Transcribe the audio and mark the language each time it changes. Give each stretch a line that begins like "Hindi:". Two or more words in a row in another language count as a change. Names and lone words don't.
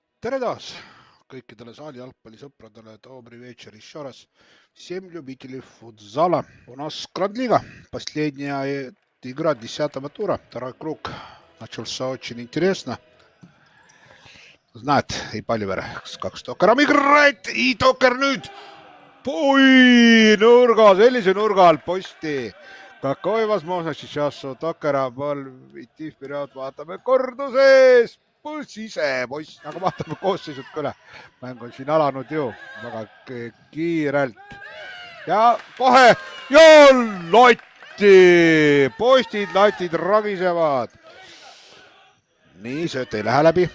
Estonian: Tere taas kõikidele saali jalgpallisõpradele.
Russian: Добрый вечер еще раз. Всем любителей футзала. У нас Гранд-лига. Последняя игра 10-го тура. Второй круг начался очень интересно. Знает и Паливер, как с Токером играет. И Токер nüüd.
Estonian: Oi, nurga, sellise nurga all posti.
Russian: Какой возможность сейчас у Токера pall идти вперед.
Estonian: Vaatame korduses. Puss ise, poiss, aga vaatame koosseisud ka üle. Mäng on siin alanud ju väga kiirelt. Ja kohe ja latti. Postid, latid ragisevad. Nii, sööt ei lähe läbi.